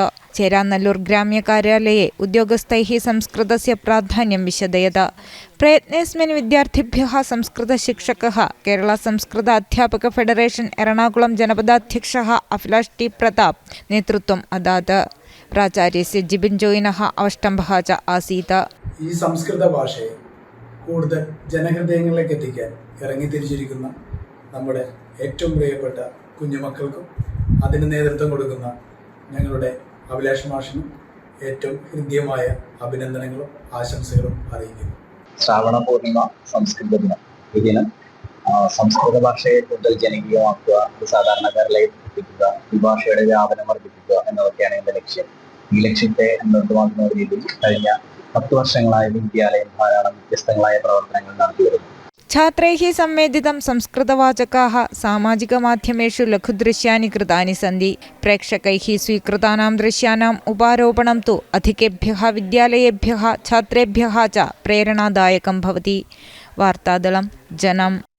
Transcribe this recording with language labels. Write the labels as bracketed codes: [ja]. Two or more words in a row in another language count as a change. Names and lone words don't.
[sa] चेरानल्लूर् ग्राम्यकार्यालये उद्योगस्थैः संस्कृतस्य प्राधान्यं विशदयत। प्रयत्नेऽस्मिन् विद्यार्थिभ्यः संस्कृतशिक्षकः केरला संस्कृत अध्यापक फेडरेशन् एर्णाकुलं जनपदाध्यक्षः अभिलाष टी प्रताप् नेतृत्वम् अदात्। प्राचार्यस्य ജിബിൻ ജോയിനः അവഷ്ടംഭः च आसीत्। [ml] ഈ സംസ്കൃത ഭാഷയെ കൂടുതൽ ജനഹൃദയങ്ങളിലേക്ക് എത്തിക്കാൻ ഇറങ്ങിത്തിരിച്ചിരിക്കുന്ന നമ്മുടെ ഏറ്റവും പ്രിയപ്പെട്ട കുഞ്ഞുമക്കൾക്കും അതിന് നേതൃത്വം കൊടുക്കുന്ന ഞങ്ങളുടെ അഭിലാഷ് മാഷിനും ഏറ്റവും ഹൃദ്യമായ അഭിനന്ദനങ്ങളും ആശംസകളും അറിയിക്കുന്നു. ശ്രാവണ പൂർണിമ സംസ്കൃത ദിനം. ഈ ദിനം സംസ്കൃത ഭാഷയെ കൂടുതൽ ജനകീയമാക്കുക, സാധാരണക്കാരിലേക്ക് എത്തിക്കുക, ഈ ഭാഷയുടെ വ്യാപനം വർദ്ധിപ്പിക്കുക എന്നതൊക്കെയാണ് എൻ്റെ ലക്ഷ്യം. ഈ ലക്ഷ്യത്തെ നിർദ്ദമാക്കുന്ന രീതിയിൽ കഴിഞ്ഞ 10 വർഷങ്ങളായി വിദ്യാലയം ധാരാളം വ്യത്യസ്തങ്ങളായ പ്രവർത്തനങ്ങൾ നടത്തി വരുന്നു. [sa] छात्रैः संवेदितं संस्कृतवाचकाः सामाजिकमाध्यमेषु लघुदृश्यानि कृतानि सन्ति। प्रेक्षकैः स्वीकृतानां दृश्यानाम् उपारोपणं तु अधिकेभ्यः विद्यालयेभ्यः छात्रेभ्यः च प्रेरणादायकं भवति। वार्तादलं जनम्।